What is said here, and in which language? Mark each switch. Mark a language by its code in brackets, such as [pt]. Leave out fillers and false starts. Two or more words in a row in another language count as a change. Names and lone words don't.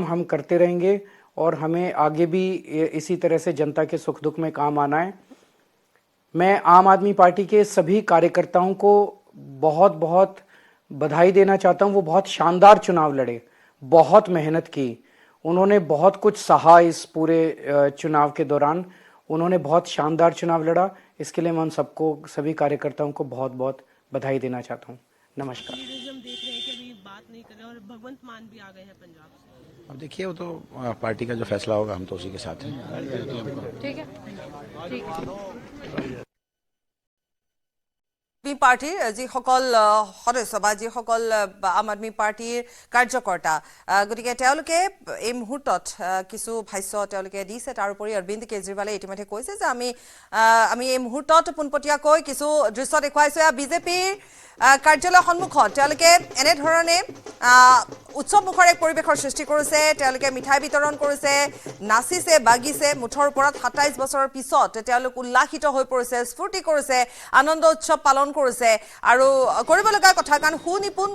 [hi] हम करते रहेंगे और हमें आगे भी इसी तरह से जनता के सुख दुख में काम आना है मैं आम आदमी पार्टी के सभी कार्यकर्ताओं को बहुत बहुत बधाई देना चाहता हूं वो बहुत शानदार चुनाव लड़े बहुत मेहनत की उन्होंने बहुत कुछ सहा इस पूरे चुनाव के दौरान उन्होंने बहुत शानदार चुनाव लड़ा इसके लिए मैं उन सबको सभी कार्यकर्ताओं को बहुत बहुत बधाई देना चाहता हूं नमस्कार हम देख रहे हैं कि अभी बात नहीं कर रहे और भगवंत मान भी आ गए हैं पंजाब से अब देखिए वो तो पार्टी का जो फैसला होगा हम तो उसी के साथ हैं ठीक है [as] পাৰ্টিৰ যিসকল সদস্য বা যিসকল আম আদমি পাৰ্টিৰ কাৰ্যকৰ্তা গতিকে তেওঁলোকে এই মুহূৰ্তত কিছু ভাষ্য তেওঁলোকে দিছে তাৰ উপৰি অৰবিন্দ কেজৰিৱালে ইতিমধ্যে কৈছে যে আমি এই মুহূৰ্তত পোনপটীয়াকৈ কিছু দৃশ্য দেখুৱাইছো বিজেপিৰ কাৰ্যালয় সন্মুখত তেওঁলোকে এনে ধৰণে উৎসৱ মুখৰ এক পৰিৱেশৰ সৃষ্টি কৰিছে তেওঁলোকে মিঠাই বিতৰণ কৰিছে নাচিছে বাগিছে মুঠৰ ওপৰত 27 বছৰৰ পিছত তেওঁলোক উল্লাসিত হৈ পৰিছে স্ফূৰ্তি কৰিছে আনন্দ উৎসৱ পালন কৰিছে আৰু কৰিব লগা কথা কাৰণ সুনিপুণ